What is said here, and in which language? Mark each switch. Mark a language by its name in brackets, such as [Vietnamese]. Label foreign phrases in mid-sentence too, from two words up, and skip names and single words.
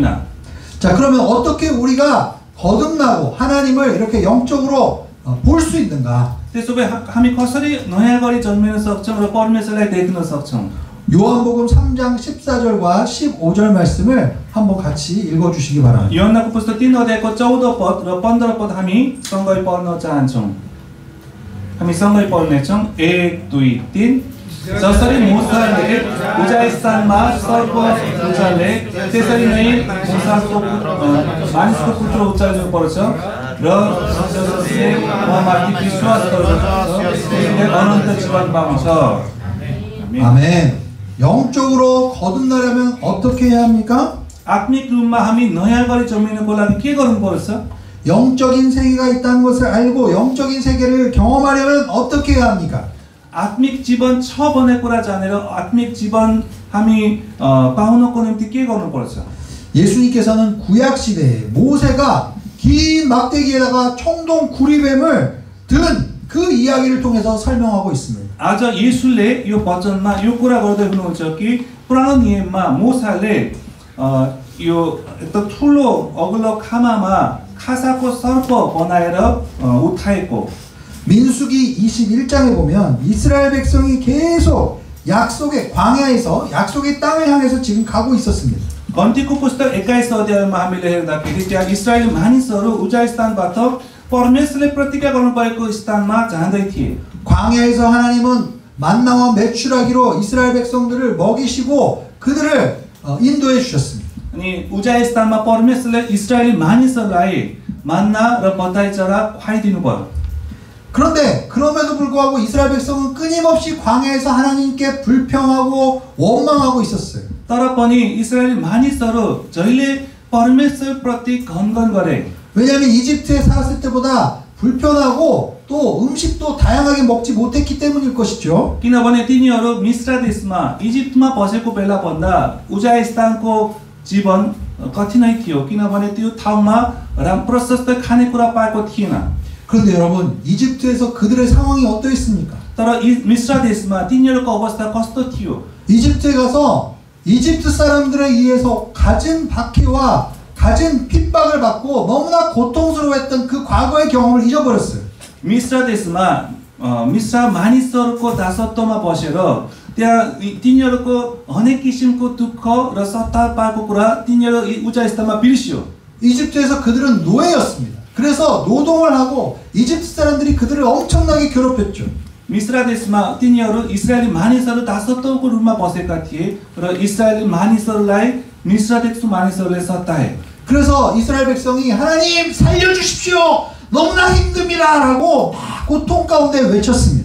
[Korean] 자, 그러면 어떻게 우리가 거듭나고 하나님을 이렇게 영적으로 볼 수 있는가? [Nepali] त्यसो भए हामी कसरी नयाँ गरी जन्मिन सक्छौं र परमेश्वरलाई देख्न सक्छौं? [Korean] 요한복음 3장 14절과 15절 말씀을 한번 같이 읽어 주시기 바랍니다. [Nepali] योहन्नाको पुस्तक 3 अध्यायको 14 पद र 15 पद हामी सँगै पढ्न चाहन्छौं। हामी सँगै पढ्ने छौं। 1 2 3 जसरी मूसाले पूजा स्थानमा सर्प उचाले त्यसरी नै मानिसको पुत्र उचाल्नु पर्छ। र सशस्त्र उहाँमाथि विश्वास गर्दछ तिनीहरूले अनन्त जीवन पाउँछ। आमेन। [Korean] 아멘. 영적으로 거듭나려면 어떻게 해야 합니까? [Nepali] आत्मिक रूपमा हामी नयाँ गरी जन्मिनको लागि के गर्नुपर्छ? [Korean] 영적인 세계가 있다는 것을 알고 영적인 세계를 경험하려면 어떻게 해야 합니까? [Nepali] आत्मिक जीवन छ भन्ने कुरा जानेर आत्मिक जीवन हामी पाउनको निम्ति के गर्नुपर्छ? [Korean] 예수님께서는 구약 시대에 모세가 긴 막대기에다가 청동 구리뱀을 든 그 이야기를 통해서 설명하고 있습니다. [Nepali] आज येशूले यो वचनमा यो कुरा गर्दै हुनुहुन्छ कि पुरानो नियममा मोसाले यो एकदम ठुलो अग्लो खामामा खासाको सर्प बनाएर उठाएको [Korean] 민수기 21장에 보면 이스라엘 백성이 계속 약속의 광야에서 약속의 땅을 향해서 지금 가고 있었습니다. [Nepali] गन्तीको पुस्तक 21 अध्यायमा हामीले हेर्दाखेरि त्यहाँ इस्राएली मानिसहरू उजा स्थानबाट परमेश्वरले प्रतिज्ञा गर्नुभएको स्थानमा जाँदै थिए। [Korean] 광야에서 하나님은 만나와 메추라기로 이스라엘 백성들을 먹이시고 그들을 인도해 주셨습니다. [Nepali] अनि उजा स्थानमा परमेश्वरले इस्राएली मानिसहरूलाई मान्ना र बताई चरा खुवाइदिनु भयो। [Korean] 그런데 그럼에도 불구하고 이스라엘 백성은 끊임없이 광야에서 하나님께 불평하고 원망하고 있었어요. [Nepali] तर पनि इस्राएली मानिसहरू जहिले परमेश्वर प्रति गनगन गरे। [Korean] 왜냐하면 이집트에 살았을 때보다 불편하고 또 음식도 다양하게 먹지 못했기 때문일 것이죠. [Nepali] किनभने तिनीहरू मिस्र देशमा इजिप्टमा बसेको बेला भन्दा उजा स्थानको जीवन कठिनै थियो किनभने त्यो ठाउँमा प्रशस्त खानेकुरा पाएको थिएन। [Korean] 그런데 여러분 이집트에서 그들의 상황이 어떠했습니까? [Nepali] तर मिस्र देशमा तिनीहरूको अवस्था कस्तो थियो? [Korean] 이집트에 가서 이집트 사람들에 의해서 갖은 박해와 갖은 핍박을 받고 너무나 고통스러워했던 그 과거의 경험을 잊어버렸어요. [Nepali] मिस्र देशमा मिस्र मानिसहरूको दासत्वमा बसेर त्यहाँ तिनीहरूको अनेक किसिमको दुःख र सताव पाएको कुरा तिनीहरू उचा स्थानमा बिर्सियो। [Korean] 이집트에서 그들은 노예였습니다. 그래서 노동을 하고 이집트 사람들이 그들을 엄청나게 괴롭혔죠. [Nepali] मिस्र देशमा तिनीहरू इस्राएली मानिसहरू दासत्वको रूपमा बसेका थिए र इस्राएली मानिसहरूलाई मिस्र देशको मानिसहरूले सताए। [Korean] 그래서 이스라엘 백성이 하나님 살려주십시오. 너무나 힘듭니다. 라고 막 고통 가운데 외쳤습니다.